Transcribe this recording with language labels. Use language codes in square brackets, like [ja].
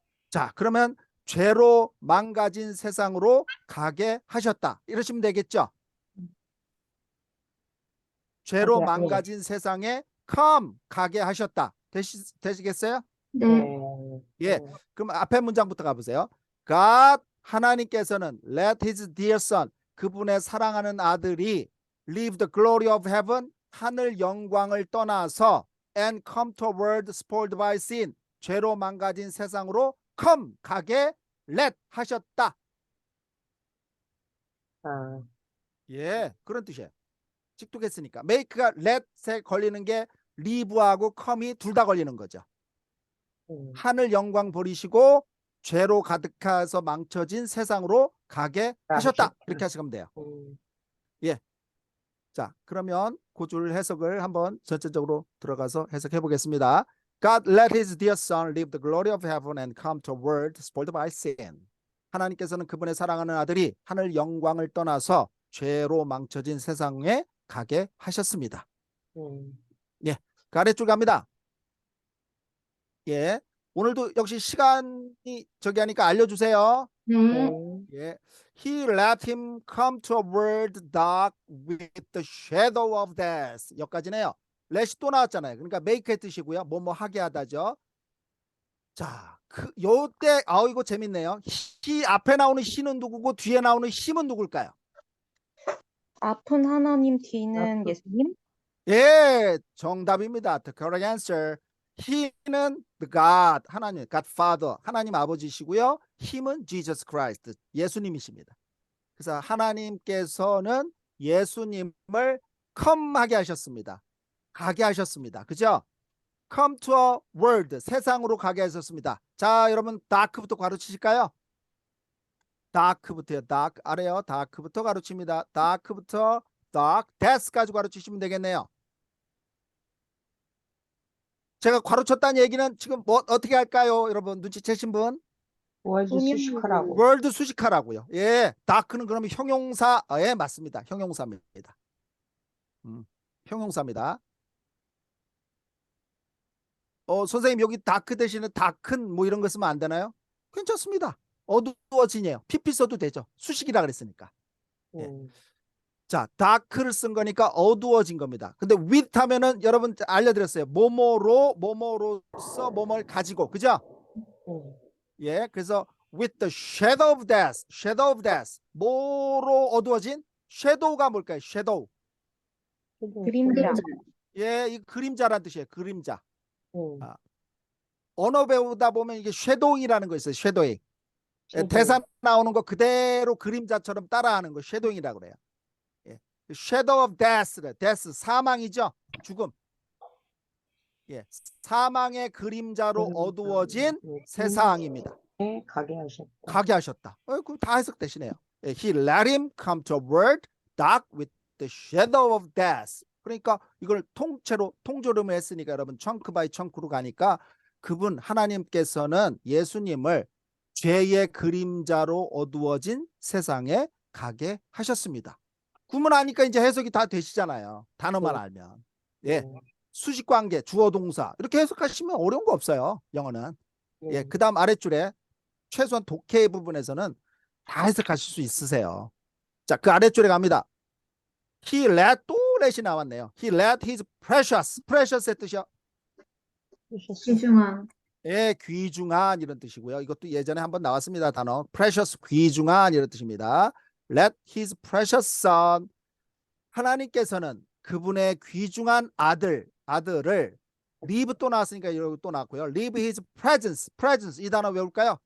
[ko] 자, 그러면 죄로 망가진 세상으로 가게 하셨다. 이러시면 되겠죠? 죄로 망가진 세상에 come 가게 하셨다. 되시겠어요? 네. 예. 그럼 앞에 문장부터 가보세요. [en] God 하나님께서는 let his dear son [ko] 그분의 사랑하는 아들이 [en] leave the glory of heaven [ko] 하늘 영광을 떠나서 [en] and come to a world spoiled by sin [ko] 죄로 망가진 세상으로 [en] come 가게 let 하셨다. [ko] 예, 그런 뜻이에요. 직독했으니까 make가 let에 걸리는 게 leave하고 come이 둘 다 걸리는 거죠. 하늘 영광 버리시고 죄로 가득해서 망쳐진 세상으로 가게 하셨다. 이렇게 하시면 돼요. 예. 자, 그러면 그 줄 해석을 한번 전체적으로 들어가서 해석해 보겠습니다. [en] God let his dear son leave the glory of heaven and come to a world spoiled by sin. [ko] 하나님께서는 그분의 사랑하는 아들이 하늘 영광을 떠나서 죄로 망쳐진 세상에 가게 하셨습니다. 예. 그 아래쪽 갑니다. 예. 오늘도 역시 시간이 저기 하니까 알려주세요. 네. 예. [en] He let him come to a world dark with the shadow of death. [ko] 여기까지네요. let이 또 나왔잖아요. 그러니까 make의 뜻이고요. 뭐뭐 하게 하다죠. 자, 요때 이거 재밌네요. he 앞에 나오는 he는 누구고 뒤에 나오는 him은 누굴까요? 앞은 하나님, 뒤는 예수님? 예, 정답입니다. [en] The correct answer. [ko] he는 the God, 하나님, God Father, 하나님 아버지시고요. him은 Jesus Christ, 예수님이십니다. 그래서 하나님께서는 예수님을 come 하게 하셨습니다. 가게 하셨습니다. 그죠? [en] come to a world, [ko] 세상으로 가게 하셨습니다. 자, 여러분 dark부터 가르치실까요? dark부터요. dark 아래요. dark부터 가르칩니다. dark부터 dark, death까지 가르치시면 되겠네요. 제가 가르쳤다는 얘기는 지금 뭐 어떻게 할까요? 여러분 눈치채신 분? 월드 수식하라고. 월드 수식하라고요. 예, 다크는 그러면 형용사. 예, 맞습니다. 형용사입니다. 형용사입니다. 선생님 여기 다크 대신에 다큰 뭐 이런 거 쓰면 안 되나요? 괜찮습니다. 어두워지네요. PP 써도 되죠. 수식이라 그랬으니까. 예. 자, 다크를 쓴 거니까 어두워진 겁니다. 근데 with 하면은 여러분 알려드렸어요. 뭐뭐로서 뭐뭘 가지고, 그죠? 예, 그래서 [en] with the shadow of death, shadow of death. [ko] 뭐로 어두워진? shadow가 뭘까요? [en] shadow. [ko] 그림자. 예, 이 그림자란 뜻이에요. 그림자. 언어 배우다 보면 이게 shadowing이라는 거 있어요. [en] shadowing. [ko] 예, 대사 나오는 거 그대로 그림자처럼 따라하는 거 shadowing이라고 그래요. 예, shadow of death, death 사망이죠. 죽음. 예, 사망의 그림자로 어두워진 세상입니다. 가게 하셨다. 가게 하셨다. 그럼 다 해석되시네요. [en] 예, he let him come to a world dark with the shadow of death. [ko] 그러니까 이걸 통째로 통조림을 했으니까 여러분 청크 바이 청크로 가니까 그분 하나님께서는 예수님을 죄의 그림자로 어두워진 세상에 가게 하셨습니다. 구문 아니까 이제 해석이 다 되시잖아요. 단어만 알면. 예. 수식 관계, 주어 동사 이렇게 해석하시면 어려운 거 없어요. 영어는. 예. 그다음 아랫줄에 최소한 독해 부분에서는 다 해석하실 수 있으세요. 자, 그 아랫줄에 갑니다. He let, 또 let이 나왔네요. He let his precious, precious의 뜻이요. 귀중한. 예, 귀중한 이런 뜻이고요. 이것도 예전에 한번 나왔습니다. 단어. precious, 귀중한 이런 뜻입니다. [en] Let his precious son, [ko] 하나님께서는 그분의 귀중한 아들을 leave 또 나왔으니까 이러고 또 나왔고요. leave his presence, presence 이 단어 외울까요?